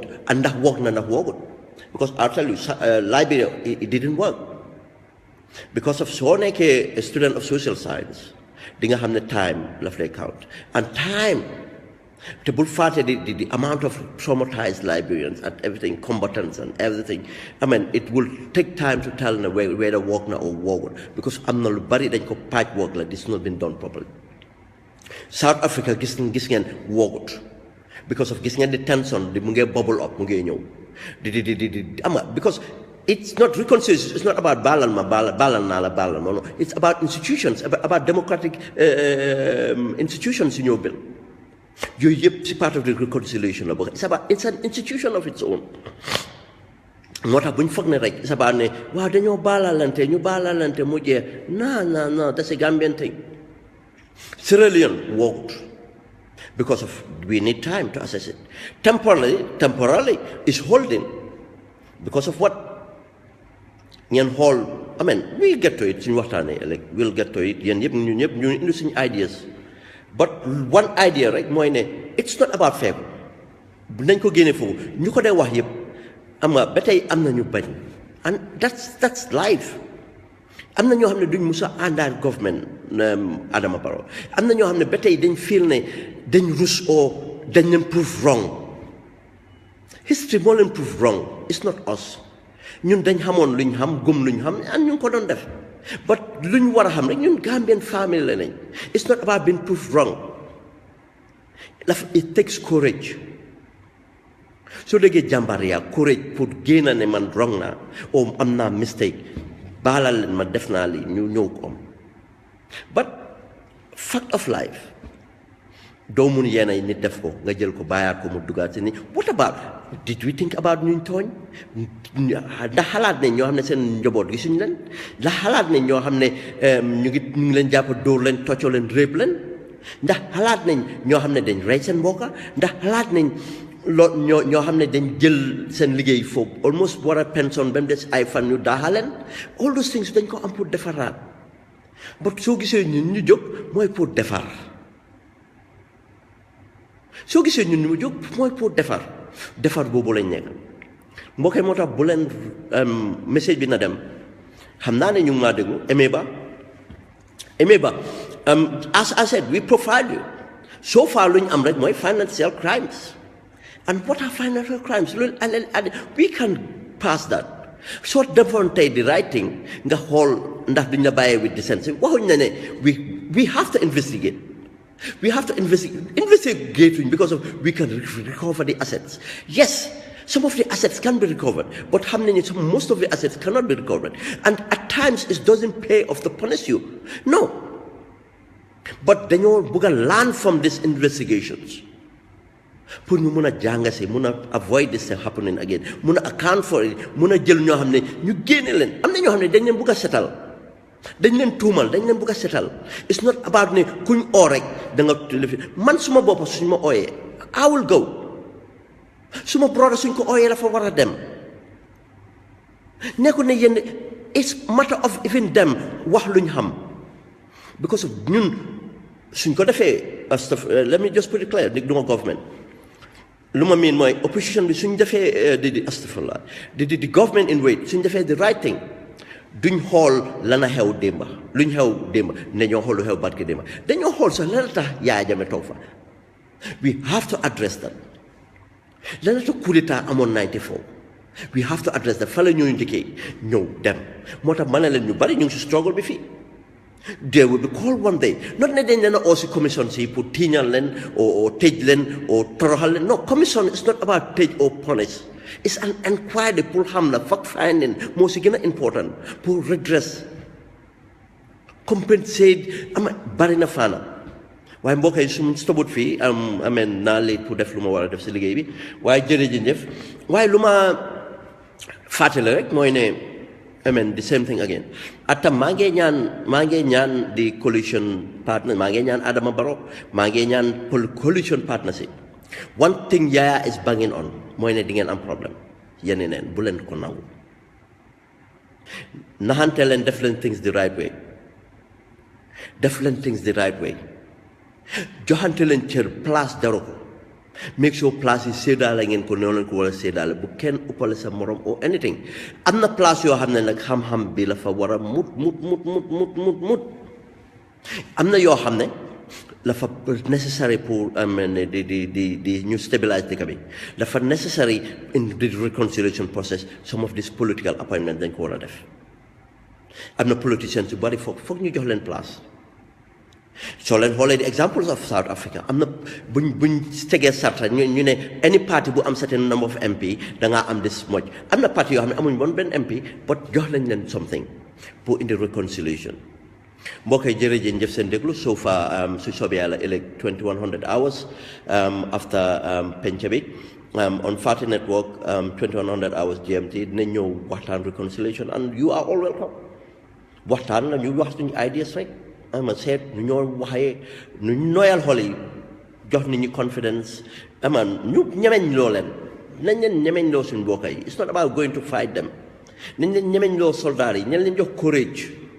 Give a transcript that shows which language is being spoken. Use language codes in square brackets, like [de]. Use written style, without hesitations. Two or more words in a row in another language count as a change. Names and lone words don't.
[en] and [wo] ndax work na ndax workut [en] because I'll tell you Liberia it didn't work because of [wo] soo nekkee [en] a student of social science [wo] di nga xam ne time la lay [en] count and time [wo] te bul fàtte [en] the amount of traumatized Liberians and everything combatants and everything I mean it will take time to tell na whether [wo] work na [en] or [wo] workut [en] because [wo] am na lu bari dañ ko patch [en] work [wo] la [en] this not been done properly South Africa [wo] gis ngeen workut [en] because of [wo] gis ngeen [en] the tension [wo] mu ngee [en] bubble up [wo] mu ngee ñëw [en] because it's not reconciliation it's not about [wo] baalal naa la [en] no it's about institutions about democratic institutions in your bill [wo] yooyu yëpp si [en] part of the reconciliation [wo] la bokk [en] it's an institution of its own [wo] moo tax bu ñu foog ne rek [en] it's about [wo] ne waaw dañoo baalalante mu jeex [en] non that's a Gambian thing Sierra Leone worked because of we need time to assess it temporarily is holding because of what ngeen [wo] xool [en] I mean we'll get to it [wo] suñu waxtaanee [en] like we'll get to it [wo] yéen ñëpp ñu indi suñu ideas [en] but one idea [wo] rek mooy ne [en] it's not about [wo] feebu nañ ko génne foofu ñu ko dee wax yëpp am nga ba tey am na ñu bañ [en] and that's life [wo] am na ñoo xam ne duñ musa àndaat government Adama Barrow am na ñoo xam ne ba tey dañ feel ne dañ rus oo dañ leen [en] prove wrong [wo] history moo leen [en] prove wrong it's not us [wo] ñun dañ xamoon luñ xam gëm luñ xam and ñu ngi ko doon def but luñ war a xam rek ñun [en] Gambian family [wo] la nañ [en] it's not about being proved wrong it takes courage [wo] soo déggee jàmbaar yaa courage pour génn ne man wrong naa o am naa mistake baalal leen ma def naa li ñu ñëw ko am but [en] fact of life [wo] doo mun yenn ay nit def ko nga jël ko bàyyaat ko mu dugaat si ni [en] what about did we think about [wo] ñuñ tooñ ndax xalaat ne ñoo xam ne seen njaboot gisuñu leen ndax xalaat ne ñoo xam ne ñu ngi leen jàpp dóor leen toccoo leen réeb leen ndax xalaat nañ ñoo xam ne dañ rey seen mbokka ndax xalaat nañ ñoo xam ne dañ jël seen liggéey foofu [en] almost war a pension [wo] ba mu des ay fan ñu daaxaleen [en] all those things [wo] dañ ko am pour defaraat but soo gisee ñun ñu jóg mooy pour defar soo gisee ñun ñu jóg mooy pour defar boobu lañ nekk mbokk moo tax bu leen message bi na dem xam naa ne ñu ngi maa déglu Emeba [en] as I said we profile you so far [wo] lu ñu am rek mooy [en] financial crimes and what are financial crimes we can pass that [wo] soo defoon tey di [en] right thing [wo] nga xool ndax duñ la bàyyee [en] with decency [wo] waxuñ na ne [en] we have to investigate. We have to investigate because we can recover the assets. Yes, some of the assets can be recovered, but most of the assets cannot be recovered. And at times it doesn't pay off to punish you. No. But then you learn from these investigations. [wo] Pour ñu mëna jàngase mëna [en] avoid this thing happening again [wo] mëna [en] account for it [wo] mëna jël ñoo xam ne ñu génne leen am na ñoo xam ne dañ leen bëgg a setal dañ leen tuumal dañ leen bëgg a setal [en] it's not about [wo] ne kuñ oo rek da nga man suma bopp suñ ma ooyee [en] I will go [wo] suma brother suñ ko ooyee dafa war a dem nekku ne yéen [en] it's matter of even them [wo] wax luñ xam [en] because of [wo] ñun suñ ko defee [en] let me just put it clear [wo] duma [en] government [wo] lu ma miin mooy opposition bi suñ defee [en] the government in [wo] wait suñ defee [en] the right thing [wo] duñ xool lana xew démba luñ xew démba ne ñoo xool lu xew barke démba dañoo xool sax lana tax Yaya Jammeh toog fa [en] we have to address that [wo] lana tax coup d'état amoon 94 [en] we have to address that [wo] fa la ñooñu njëkkee ñëw dem moo tax ma ne leen ñu bari ñu ngi si struggle bi fii [en] they will be called one day [wo] not ne dañ leen a aussi commission si pour tiiñal leen or tëj leen or toroxal leen no [en] commission is not about tëj or punish it's an inquiry [wo] pour xam na [en] fact finding [wo] moo si gën a important pour redress compensate bari na faana waaye mbokk yi su stobut fii ameen naa late pour def lu ma war a def si liggéey bi waaye jërëjëf waaye lu ma fàttali rek mooy ne [en] the same thing again [wo] atam maa ngi ñaan [en] the coalition partner [wo] maa ngi ñaan Adama Barrow maa ngi ñaan [en] coalition partnership one thing Yaya is banging on [wo] mooy ne di ngeen am problème yéen neen bu leen ko nangu naxante leen def leen [en] things the right way [wo] joxante leen cër place jaru ko [en] make sure [wo] place yi séddaale ngeen ko noonu leen ko war a séddaale bu kenn uppale sa morom [en] or anything [wo] am na place yoo xam ne nag xam-xam bi la fa war a mut am na yoo xam ne la fa necessary pour di ñu stabilize dëkk bi [en] dafa necessary in the reconciliation process some of this political appointment [wo] dañ ko war a def am na politicians yu bari foog ñu jox leen place soo leen xoolee [en] the examples of South Africa [wo] am na buñ tegee sarta ñu ne [en] any party [wo] bu am [en] certain number of MP [wo] dangaa am [en] this much [wo] am na parti yoo xam ne amuñ woon benn MP but jox lañ leen something pour indi reconciliation mbokk yi jërëjëf seen déglu [en] so far [wo] su soobee yàlla ëllëg [en] 2100 hours [wo] after penc bi [en] on Fati Network 2100 hours GMT [wo] dinañ ñëw waxtaan reconciliation [en] and you are all welcome [wo] waxtaan la ñu wax suñu ideas rek seet nu ñoo waxee nu nooyal xol yi jox nit ñi confidence ñu ñemeñ loo leen nañ leen ñemeñ loo suñu mbokk yi [en] it's not about going to fight them [wo] nañ leen ñemeñ loo soldat yi nañ leen jox courage